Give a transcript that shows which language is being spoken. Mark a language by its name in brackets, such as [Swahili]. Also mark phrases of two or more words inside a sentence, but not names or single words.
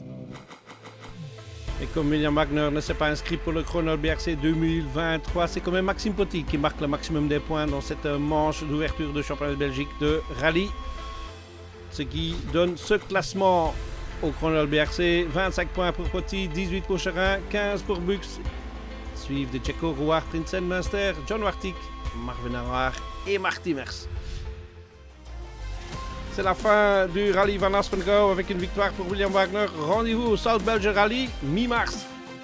[French] Et comme William Wagner ne s'est pas inscrit pour le Kronhall BRC 2023, c'est quand même Maxime Potty qui marque le maximum des points dans cette manche d'ouverture de championnat de Belgique de rallye. Ce qui donne ce classement au Kronhall BRC, 25 points pour Potty, 18 pour Chérin, 15 pour Bux. Suivent De Cecco, Rouard, Prinsen, Münster, John Wartig, Marvin Arouard et Marc Timmers. C'est la fin du rallye Van Haspengouw avec une victoire pour William Wagner. Rendez-vous au South Belgian Rally mi-mars.